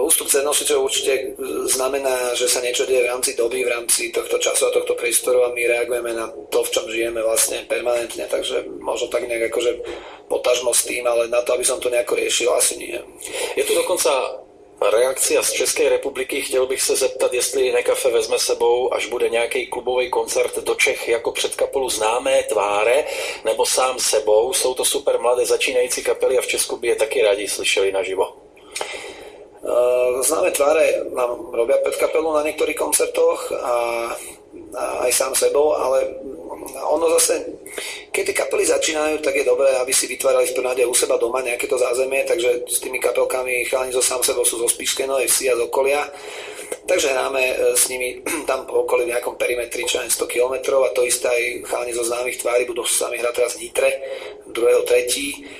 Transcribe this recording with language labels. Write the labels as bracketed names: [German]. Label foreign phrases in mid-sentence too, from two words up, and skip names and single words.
[Slovak] ústup cennosičov určite znamená, že sa niečo deje v rámci doby, v rámci tohto času a tohto priestoru a my reagujeme na to, v čom žijeme vlastne permanentne, takže možno tak nejak akože potažmo s tým, ale na to, aby som to nejako riešil, asi nie. Je tu dokonca reakcia z Českej republiky. [Czech] Chtěl bych se zeptat, jestli Iné Café vezme sebou, až bude nějaký klubový koncert do Čech, jako před kapelu Známé tváre, nebo sám sebou. Jsou to super mladé začínající kapely a v Česku by je taky rádi slyšeli naživo. [Slovak] Známe tváre nám robia pred kapelu na niektorých koncertoch a aj sám sebou, ale ono zase, keď tie kapely začínajú, tak je dobré, aby si vytvárali v prvom rade u seba doma nejaké to zázemie, takže s tými kapelkami chalani zo sám sebou sú zo Spišskej Novej Vsi a z okolia, takže hráme s nimi tam po okolí v nejakom perimetri čo 100 km a to isté aj chalani zo Známych tvári budú s nami hrať teraz v Nitre 2.3.